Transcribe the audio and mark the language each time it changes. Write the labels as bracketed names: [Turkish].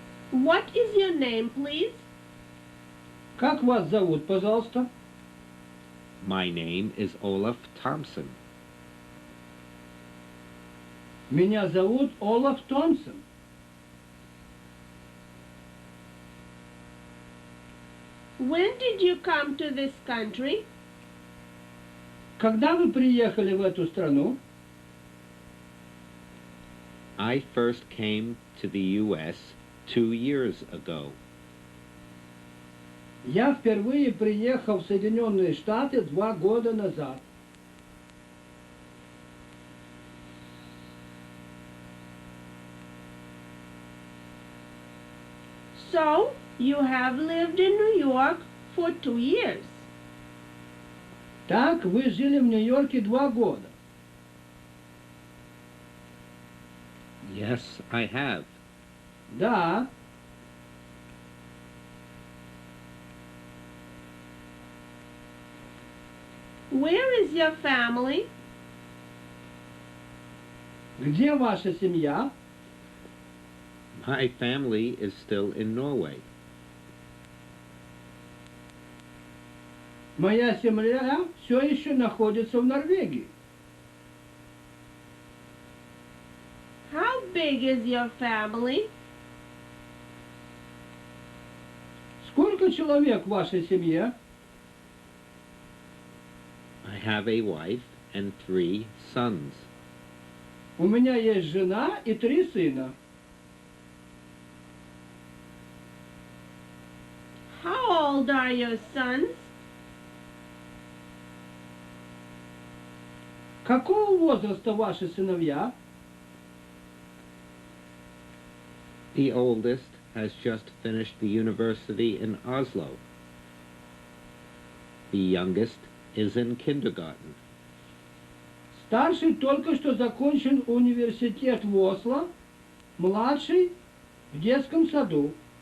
[English] What is your name, please? [Russian] Как вас зовут, пожалуйста? [English] My name is Olaf Thompson. [Russian] Меня зовут Олаф Томпсон. [English] When did you come to this country? [Russian] Когда вы приехали в эту страну? [English] I first came to the U.S. 2 years ago. [Russian] Я впервые приехал в Соединенные Штаты 2 года назад. [English] So, you have lived in New York for 2 years. [Russian] Так, вы жили в Нью-Йорке 2 года. [English] Yes, I have. [Russian] Да. [English] Where is your family? [Russian] Где ваша семья? [English] My family is still in Norway. [Russian] Моя семья все еще находится в Норвегии. [English] How big is your family? [Russian] Сколько человек в вашей семье? [English] I have a wife and 3 sons. [Russian] У меня есть жена и 3 сына. [English] How old are your sons? [Russian] Какого возраста ваши сыновья? [English] The oldest has just finished the university in Oslo. The youngest is in kindergarten. [Russian] Старший только что закончил университет в Осло, младший в детском саду.